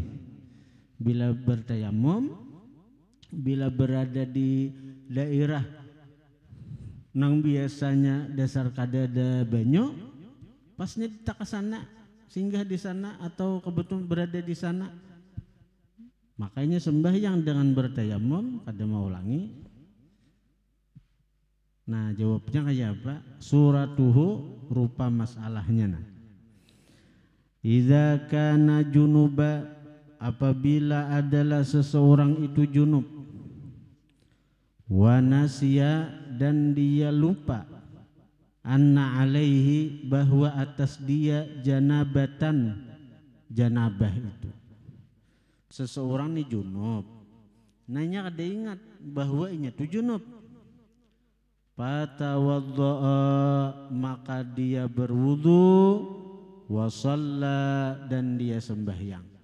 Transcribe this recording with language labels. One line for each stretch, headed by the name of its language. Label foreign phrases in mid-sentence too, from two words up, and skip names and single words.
Banjar: Bila bertayamum, bila berada di daerah nang biasanya dasar kada ada banyak, pasnya kita ke sana, singgah di sana, atau kebetulan berada di sana, makanya sembahyang dengan bertayamum kada mau ulangi. Nah jawabnya kayak apa? Suratuhu, rupa masalahnya. Nah,
Arabic: إذا كان جنبا,
Banjar: apabila adalah seseorang itu junub,
Arabic: ونسي,
Banjar: dan dia lupa,
Arabic: أن عليه,
Banjar: bahwa atas dia janabatan, janabah itu, seseorang nih junub, nanya kada ingat bahwa inya tuh junub. Fatawaddo'a, maka dia berwudu,
Arabic: وصلى,
Banjar: dan dia sembahyang.